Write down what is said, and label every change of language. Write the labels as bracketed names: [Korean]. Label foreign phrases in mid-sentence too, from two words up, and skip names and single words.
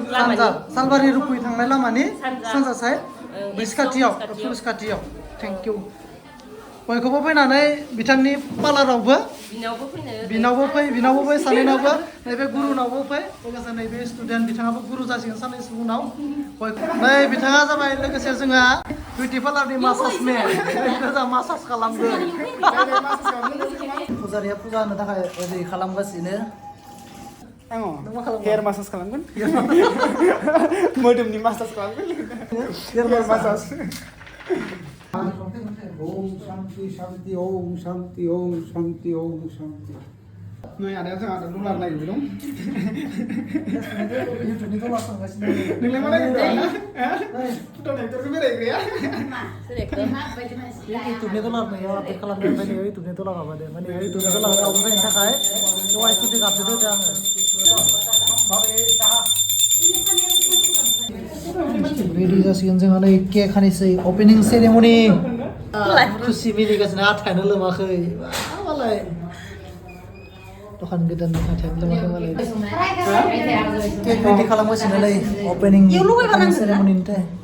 [Bodo] सालबारि रुकुइ थांनाय लामानि सानजा साइड ब्रिज खाथियाव थेंक इउ बयखौबो फैनानै बिथांनि पार्लारावबो बिनावबो फै सानैनावबो नैबे गुरुनावबो फै लोगोसे नैबे स्टुडेन्ट बिथाङाबो गुरु जासिगोन साननैसो उनाव नै बिथाङा जाबाय लोगोसे जोंहा बिउटि पार्लारनि मासाजमेन जोंहा मासाज खालामगोन फुजारिया फुजा होनो थाखाय रेडि खालामगासिनो हेयार मासाज खालामगोन मोदोमनि मासाज खालामगोन हेयार मासाज [Hindi] ओम शांति शांति ओम शांति ओम शांति ओम शांति [Bodo] नै आदाया जोंहा डलार नागिरबाय दं इउटुबनि डलार सोंगासिनो नोंलाय मा नागिरदों ना फुटन एक्टरखौ बेरायग्राया इउटुबनि डलार नैयाव आपडेट खालामदों ओमफ्राय नैयाव इउटुबनि डलार माबादों माने इउटुबनि डलार आवनो फैनो थाखाय वाइ टुटि गाबदो होदो आङो रेडि जासिगोन जोंहा नै केक हानोसै अपेनिं सेरेमनि खुसि मिनिगासिनो आथायानो लोमाखै मालाय दखान गोदाननि आथायानो लोमाखै मालाय केक रेडि खालामगासिनो नै अपेनिं सेरेमनिनि थाखाय